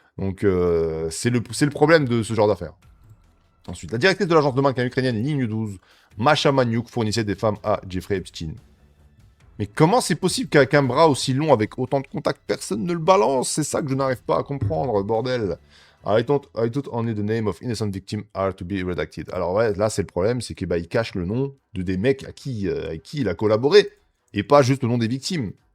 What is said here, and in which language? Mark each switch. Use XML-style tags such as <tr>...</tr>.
<fr>Donc, c'est le problème de ce genre d'affaires. Ensuite, la directrice de l'agence de mannequin ukrainienne Ligne 12, Masha Maniuk, fournissait des femmes à Jeffrey Epstein. Mais comment c'est possible qu'avec un bras aussi long, avec autant de contacts, personne ne le balance? C'est ça que je n'arrive pas à comprendre, bordel.</fr> <en>I thought only the name of innocent victims are to be redacted.</en> <fr>Alors ouais, là c'est le problème, c'est qu'il cache le nom de des mecs avec qui il a collaboré, et pas juste le nom des victimes.</fr>